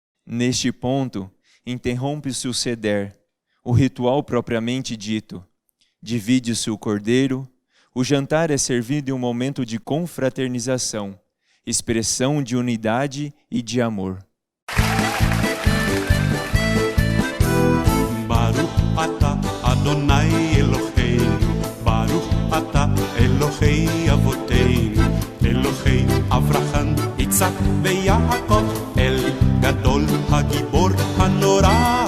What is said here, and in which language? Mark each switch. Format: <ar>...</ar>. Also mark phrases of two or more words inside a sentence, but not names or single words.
<pt>Neste ponto, interrompe-se o seder, o ritual propriamente dito. Divide-se o cordeiro, o jantar é servido em um momento de confraternização, expressão de unidade e de amor.</pt> <he>ברוך אתה אדוני אלוהינו ברוך אתה אלוהי אבותינו אלוהי אברהם יצחק ויעקב האל הגדול הגיבור והנורא.</he>